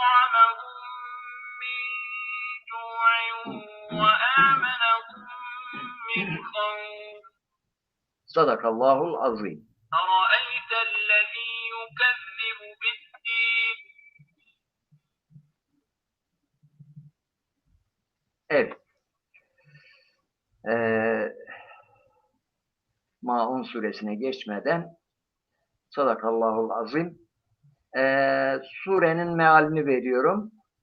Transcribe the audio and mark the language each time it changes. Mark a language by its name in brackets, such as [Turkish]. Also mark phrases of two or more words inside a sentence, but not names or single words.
[Arabic] أطعمهم من جوع وآمنهم من خوف صدق الله العظيم. أرأيت الذي يكذب بالدين [Turkish] Evet. Maun suresine geçmeden [Arabic] صدق الله العظيم. [Turkish] Surenin mealini veriyorum.